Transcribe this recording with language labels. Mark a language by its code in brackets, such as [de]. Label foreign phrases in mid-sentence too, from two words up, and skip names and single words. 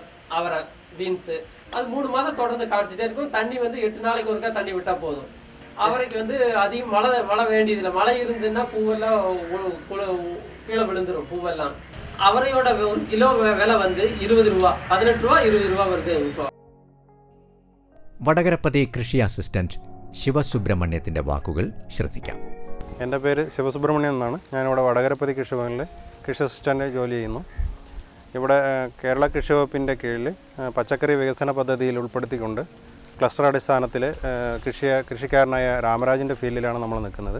[ta] அவரை பீன்ஸு அது 3 மாதம் தொடர்ந்து காய்ச்சிட்டே இருக்கும். தண்ணி வந்து 8 நாளைக்கு ஒருக்கா தண்ணி விட்டால் போதும். அவரைக்கு வந்து அதிகம் மழை வேண்டியதில்லை. மழை இருந்துன்னா பூவெல்லாம் கீழே விழுந்துடும் பூவெல்லாம். அவரையோட ஒரு கிலோ விலை வந்து 20 ரூபா, 18 ரூபா 20 ரூபா வருது இப்போ. [ml] വടകരപ്പതി കൃഷി അസിസ്റ്റന്റ് ശിവസുബ്രഹ്മണ്യത്തിന്റെ വാക്കുകൾ ശ്രദ്ധിക്കാം. എൻ്റെ പേര് ശിവസുബ്രഹ്മണ്യൻ എന്നാണ്. ഞാനിവിടെ വടകരപ്പതി കൃഷിഭവനിൽ കൃഷി അസിസ്റ്റൻ്റ് ജോലി ചെയ്യുന്നു. ഇവിടെ കേരള കൃഷി വകുപ്പിൻ്റെ കീഴിൽ പച്ചക്കറി വികസന പദ്ധതിയിൽ ഉൾപ്പെടുത്തിക്കൊണ്ട് ക്ലസ്റ്റർ അടിസ്ഥാനത്തിൽ കൃഷിക്കാരനായ രാമരാജിൻ്റെ ഫീൽഡിലാണ് നമ്മൾ നിൽക്കുന്നത്.